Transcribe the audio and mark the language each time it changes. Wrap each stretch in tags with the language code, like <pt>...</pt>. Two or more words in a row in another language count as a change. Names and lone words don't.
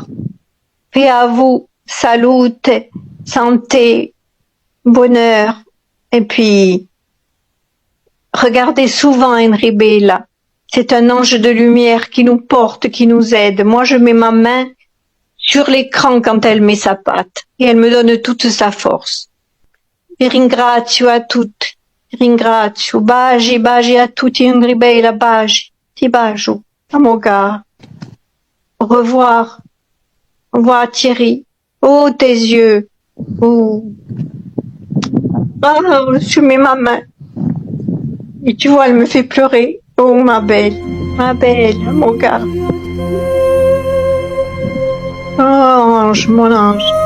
<fr>Paix à vous, salute, santé, bonheur. Et puis, regardez souvent Henry Bella. C'est un ange de lumière qui nous porte, qui nous aide. Moi, je mets ma main sur l'écran quand elle met sa patte et elle me donne toute sa force.</fr> <it>Vi ringrazio a tutti, ringrazio, baci a tutti, Henry Bella, baci, ti bacio, Amoga.</it> <fr>Au revoir Thierry. Oh, tes yeux. Oh. Ah, je mets ma main. Et tu vois, elle me fait pleurer. Oh, ma belle, mon gars. Oh, ange, mon ange.</fr>